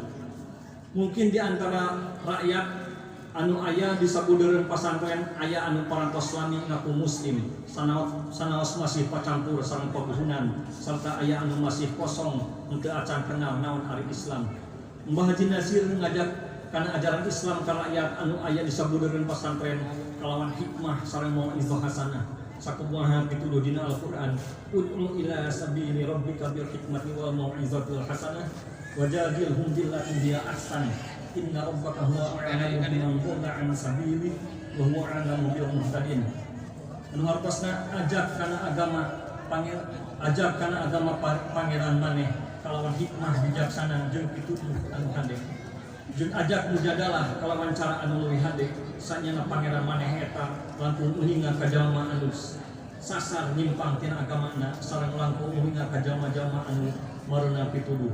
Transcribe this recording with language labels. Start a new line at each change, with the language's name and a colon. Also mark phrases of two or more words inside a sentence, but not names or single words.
Sundanese: Mungkin di antara rakyat anu aya di sabudeureun pasantren aya anu parantos lami ngaku muslim sanaos masih pacampur sareng pabuhunan serta aya anu masih kosong henteu acan kenal naon ari Islam. Mbah Haji Nasir ngajak kana ajaran Islam ka rakyat anu aya di sabudeureun pasantren kalawan hikmah sareng
Arabic: موعظة حسنة
Sundanese: sakumaha pituduh dina Al-Qur'an
Arabic: ادع إلى سبيل ربك بالحكمة والموعظة الحسنة وجادلهم بالتي هي أحسن إن ربك هو أعلم بمن ضل عن سبيله وهو أعلم بالمهتدين.
Sundanese: Anu hartosna ajak kana agama pangeran maneh kalawan hikmah bijaksana jeung pituduh anu hade. Jeung ajak mujadalah kalawan cara anu leuwih hade sanyana pangeran maneh eta langkung uninga ka jalma anu sasar nyimpang tina agamana sareng langkung uninga ka jalma-jalma anu mareuna pituduh.